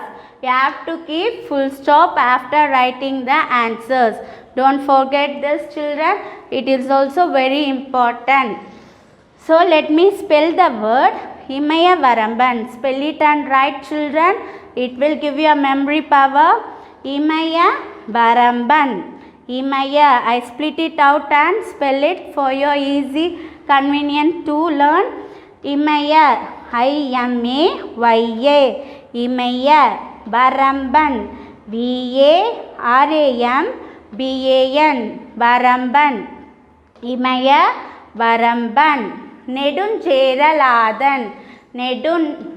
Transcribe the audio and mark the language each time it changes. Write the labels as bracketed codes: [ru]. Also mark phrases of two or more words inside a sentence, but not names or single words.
[en] You have to keep full stop after writing the answers. Don't forget this, children. It is also very important. So let me spell the word Imaya Varamban. Spell it and write, children. It will give you a memory power. Imaya Varamban. Imaya. I split it out and spell it for your easy convenient to learn. Imaya. Imaya. Imaya. Varamban. Varamban. Varamban. Imaya Varamban. Nedunjera Ladan. Nedun.